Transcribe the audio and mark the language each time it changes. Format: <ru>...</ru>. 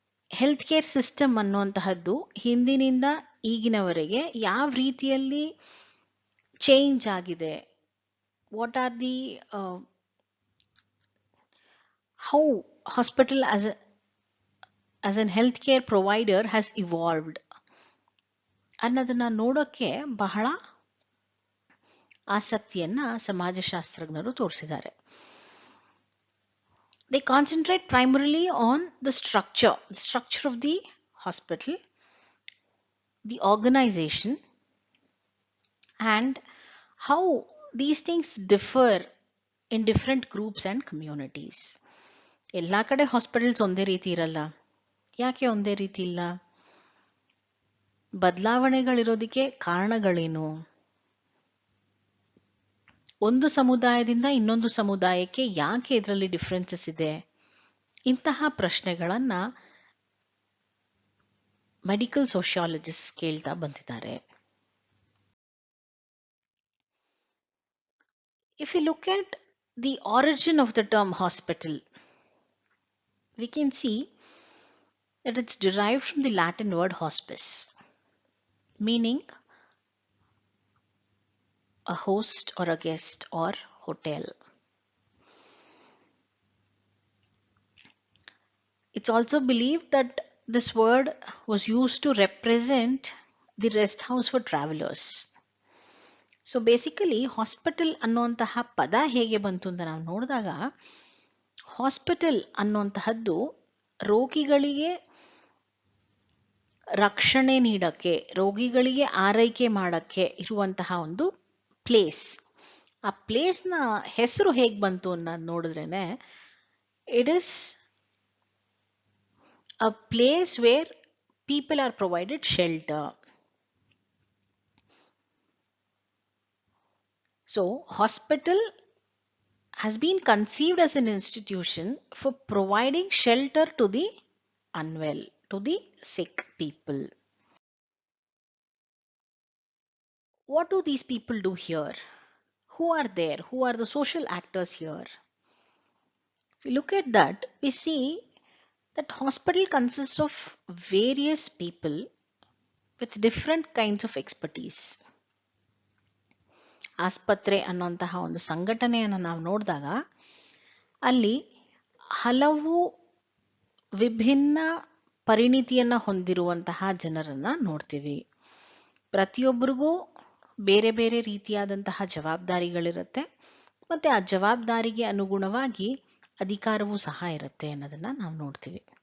<kn>Health care system ಅನ್ನುವಂತಹದ್ದು ಹಿಂದಿನಿಂದ ಈಗಿನವರೆಗೆ ಯಾವ ರೀತಿಯಲ್ಲಿ ಚೇಂಜ್ ಆಗಿದೆ,</kn> <en>what are the how hospital as an health care provider has evolved</en> <kn>ಅನ್ನೋದನ್ನ ನೋಡೋಕ್ಕೆ ಬಹಳ ಆಸಕ್ತಿಯನ್ನ ಸಮಾಜಶಾಸ್ತ್ರಜ್ಞರು ತೋರಿಸಿದ್ದಾರೆ.</kn> <en>They concentrate primarily on the structure of the hospital, the organization, and how these things differ in different groups and communities.</en> <kn>ಎಲ್ಲ ಕಡೆ hospitals ಒಂದೇ ರೀತಿ ಇರಲ್ಲ. ಯಾಕೆ ಒಂದೇ ರೀತಿ ಇಲ್ಲ? ಬದಲಾವಣೆಗಳಿರೋದಕ್ಕೆ ಕಾರಣಗಳೇನು? ಒಂದು ಸಮುದಾಯದಿಂದ ಇನ್ನೊಂದು ಸಮುದಾಯಕ್ಕೆ ಯಾಕೆ ಇದರಲ್ಲಿ ಡಿಫರೆನ್ಸಸ್ ಇದೆ? ಇಂತಹ ಪ್ರಶ್ನೆಗಳನ್ನ ಮೆಡಿಕಲ್ ಸೋಷಿಯಾಲಜಿಸ್ಟ್ ಕೇಳ್ತಾ ಬಂದಿದ್ದಾರೆ.</kn> <en>If you look at the origin of the term hospital, we can see that it's derived from the Latin word hospice, meaning a host or a guest or hotel. It's also believed that this word was used to represent the rest house for travelers.</en> <kn>So basically hospital ಅನ್ನುವಂತಹ ಪದ ಹೇಗೆ ಬಂತು ಅಂತ ನಾವು ನೋಡಿದಾಗ, hospital ಅನ್ನುವಂತಹದ್ದು ರೋಗಿಗಳಿಗೆ ರಕ್ಷಣೆ ನೀಡಕ್ಕೆ, ರೋಗಿಗಳಿಗೆ ಆರೈಕೆ ಮಾಡಕ್ಕೆ ಇರುವಂತಹ ಒಂದು ಪ್ಲೇಸ್. ಆ ಪ್ಲೇಸ್ನ ಹೆಸರು ಹೇಗೆ ಬಂತು ಅನ್ನೋದು ನೋಡಿದ್ರೇನೆ,</kn> <en>It is a place where people are provided shelter. So, hospital has been conceived as an institution for providing shelter to the unwell, to the sick people. What do these people do here? Who are there? Who are the social actors here? If we look at that, we see that hospital consists of various people with different kinds of expertise.</en> <kn>ಆಸ್ಪತ್ರೆ ಅನ್ನುವಂತಹ ಒಂದು ಸಂಘಟನೆಯನ್ನು ನಾವು ನೋಡಿದಾಗ ಅಲ್ಲಿ ಹಲವು ವಿಭಿನ್ನ ಪರಿಣಿತಿಯನ್ನು ಹೊಂದಿರುವಂತಹ ಜನರನ್ನ ನೋಡ್ತೀವಿ. ಪ್ರತಿಯೊಬ್ಬರಿಗೂ ಬೇರೆ ಬೇರೆ ರೀತಿಯಾದಂತಹ ಜವಾಬ್ದಾರಿಗಳಿರುತ್ತೆ, ಮತ್ತೆ ಆ ಜವಾಬ್ದಾರಿಗೆ ಅನುಗುಣವಾಗಿ ಅಧಿಕಾರವೂ ಸಹ ಇರುತ್ತೆ ಅನ್ನೋದನ್ನ ನಾವು ನೋಡ್ತೀವಿ.</kn>